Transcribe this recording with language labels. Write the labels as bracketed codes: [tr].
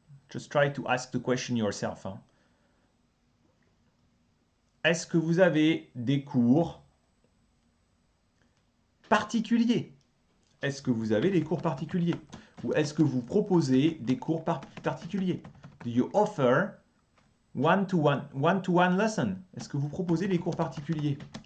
[en] Just try to ask the question yourself. Hein. [fr] Est-ce que vous avez des cours particuliers? Est-ce que vous avez des cours particuliers? Ou est-ce que vous proposez des cours particuliers? [en] Do you offer one-to-one lesson? [fr] Est-ce que vous proposez des cours particuliers?